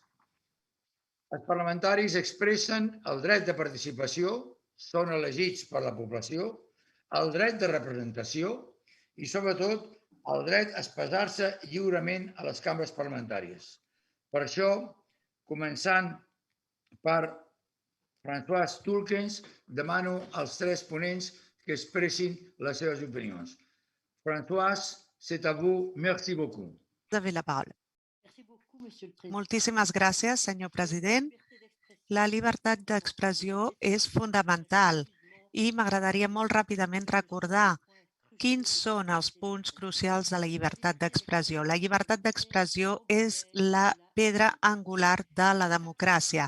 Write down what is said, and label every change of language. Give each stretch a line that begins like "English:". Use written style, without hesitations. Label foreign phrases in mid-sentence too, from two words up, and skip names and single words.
Catalan: Els parlamentaris expressen el dret de participació, són elegits per la població, el dret de representació i, sobretot, el dret a expressar-se lliurement a les cambres parlamentàries. Per això, començant per Françoise Tulkens, demano als 3 ponents que expressin les seves opinions.
French: Françoise, c'est à vous. Merci beaucoup. Vous avez
Catalan: la paraula. Moltíssimes gràcies, senyor president. La llibertat d'expressió és fonamental i m'agradaria molt ràpidament recordar quins són els punts crucials de la llibertat d'expressió. La llibertat d'expressió és la pedra angular de la democràcia.